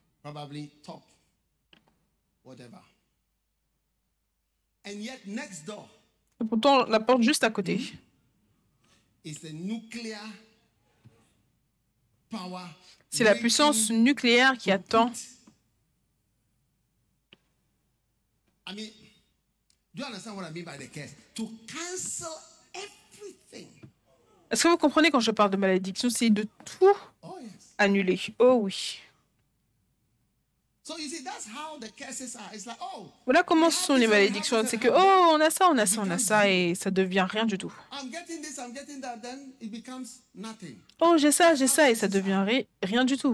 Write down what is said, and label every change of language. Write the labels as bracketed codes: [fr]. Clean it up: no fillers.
[en] Probably top, whatever. And yet, next door [fr] Et pourtant, la porte juste à côté, [en] is the nuclear power. [fr] c'est la puissance nucléaire qui attend. [en] I mean, do you understand what I mean by the curse? To cancel everything. [fr] Est-ce que vous comprenez quand je parle de malédiction? C'est de tout [en] Oh, yes. [fr] annuler. Oh oui. [en] So you see, that's how the curses are. It's like, oh, [fr] Voilà comment sont les malédictions. C'est que, oh, on a ça, on a ça, on a ça, et ça devient rien du tout. [en] I'm getting this, I'm getting that, then it becomes nothing. [fr] Oh, j'ai ça, et ça devient rien du tout.